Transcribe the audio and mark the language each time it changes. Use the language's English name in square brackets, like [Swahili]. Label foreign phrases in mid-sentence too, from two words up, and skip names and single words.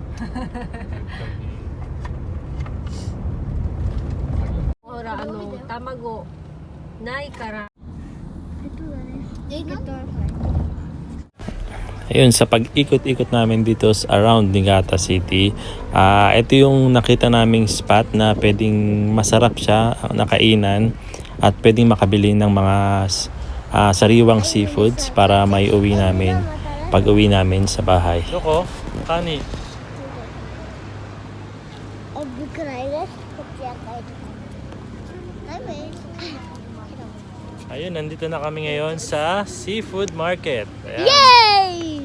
[Japanese] ほら、卵ないから。 [Filipino] Ayun, sa pag-ikot-ikot namin dito around Niigata City, ito yung nakita naming spot na pwedeng masarap siya, nakainan, at pwedeng makabili ng mga sariwang seafoods para may uwi namin pag uwi namin sa bahay. Loko, kani. [Japanese] ぶくらいです。こっち赤いとこ。ダメ。 [Filipino] Ayun, nandito na kami ngayon sa seafood market. Ayan. [English] Yay!